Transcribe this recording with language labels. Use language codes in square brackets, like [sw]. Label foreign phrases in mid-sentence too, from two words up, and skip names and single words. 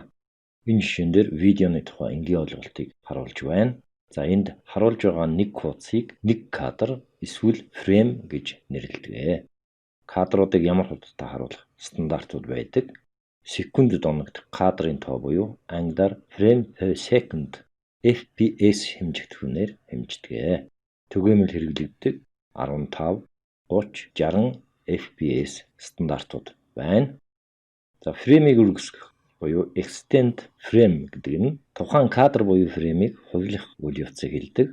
[mn] Энэ жишээн дээр видеоны тухай энгийн ойлголтыг харуулж байна. За энд харуулж байгаа нэг хуудсыг нэг кадр эсвэл фрейм гэж нэрлэдэг. Кадруудыг ямар хурдтай харуулах стандартууд байдаг. Секундэд оногдох кадрын тоо буюу англиар [en] frame per second [mn] FPS хэмжигдэхүүнээр хэмждэг. Түгээмэл хэрэглэгддэг 15, 30, 60 FPS стандартууд байна. За фреймийг үргэлжлэх буюу [en] extend frame [mn] гэдэг нь тухайн кадр буюу фреймийг хувилах үйл явцыг хэлдэг.